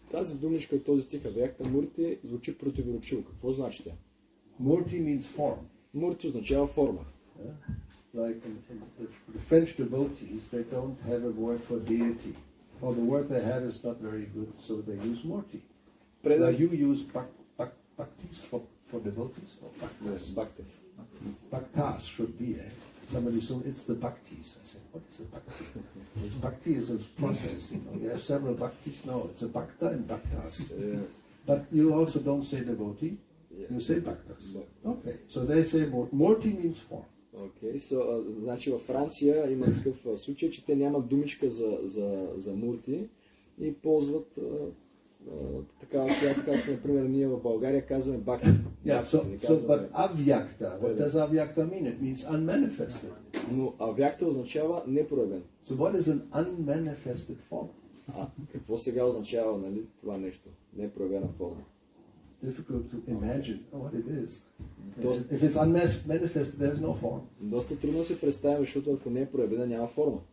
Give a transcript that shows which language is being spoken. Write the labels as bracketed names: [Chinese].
[Bulgarian] Тази думичка от този стих Авякта Мурти звучи противоречиво. Какво значи тя? [English] Murti means form. [Bulgarian] Мурти означава форма. [English] Like the French devotees, they don't have a word for deity. Or the word they have is not very good, so they use murti. Now you use bhaktis for devotees? Or bhaktas? Yes, bhaktas. Bhaktas should be, Somebody said, it's the bhaktis. I said, what is a bhakti? This bhakti is a process, You have several bhaktis. No, it's a bhakta and bhaktas. But you also don't say devotee. You say bhaktas. Okay, so they say murti means form. [Bulgarian] Окей, значи във Франция има такъв случай, че те нямат думичка за мурти и ползват така, както например ние в България казваме бхакти. [English] But avyakta, what does avyakta mean? It means unmanifested. [Bulgarian] Но авякта означава непроявен. [English] So what is an unmanifested form? [Bulgarian] Какво сега означава, нали, това нещо? Непроявена форма. [English] difficult to imagine what it is. Dost- If it's unmanifested, there's no form. [Bulgarian] Доста трудно се представя, защото ако не е проявена, няма форма.